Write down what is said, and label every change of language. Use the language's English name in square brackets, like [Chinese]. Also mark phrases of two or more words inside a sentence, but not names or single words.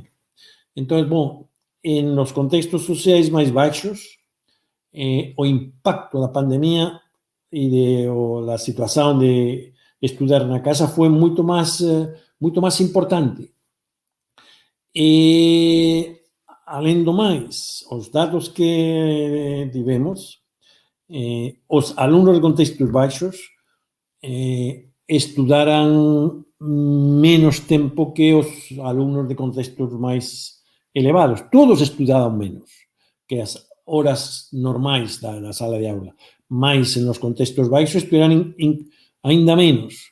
[Portuguese] Então, bom, nos contextos sociais mais baixos, o impacto da pandemia e da situação de estudar na casa foi muito mais importante. E, além do mais, os dados que tivemos os alunos de contextos baixos estudaran menos tempo que os alumnos de contextos máis elevados. [Galician] Todos estudaban menos que as horas normais da sala de aula. Mais en os contextos baixos estudaran ainda menos.